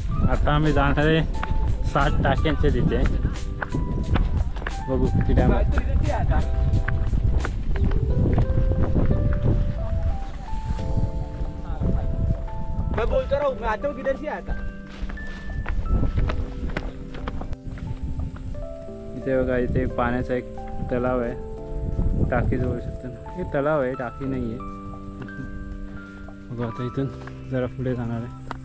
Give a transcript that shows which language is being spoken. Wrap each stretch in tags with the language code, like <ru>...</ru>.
<mr>आता आम्ही जाणार आहे 7 टाक्यांचे तिथे. बघू किती टाइम.</mr> <hi>मैं बोलता रहा हूँ, मैं आता हूँ, किधर से आता.</hi> <mr>इथे बघा इथे पाण्याचा एक तलाव आहे. टाकी जवळ शकतो. हे तलाव आहे, टाकी नाही आहे. बघा आता इथून जरा पुढे जाणार आहे.</mr>